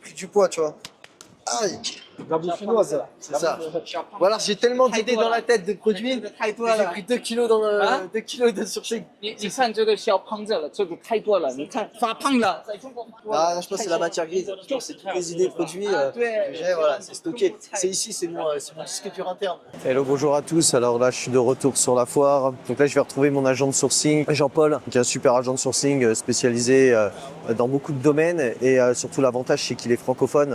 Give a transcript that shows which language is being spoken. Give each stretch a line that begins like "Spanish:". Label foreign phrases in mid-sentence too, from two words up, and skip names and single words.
French: du poids, tu vois. Aïe, la bouffe chinoise, c'est ça. Voilà, j'ai tellement d'idées dans la tête de produits. J'ai pris 2 kilos dans le, 2 kilos de surching.
Chinese: 你看这个小胖子了，这个太多了。你看发胖了，在中国
French: Ah, je pense que c'est la matière grise. Je pense que c'est toutes les idées produits que j'ai, voilà, c'est stocké. C'est ici, c'est mon disque dur interne. Hello, bonjour à tous. Alors là, je suis de retour sur la foire. Donc là, je vais retrouver mon agent de sourcing, Jean-Paul, qui est un super agent de sourcing spécialisé dans beaucoup de domaines et surtout l'avantage, c'est qu'il est francophone.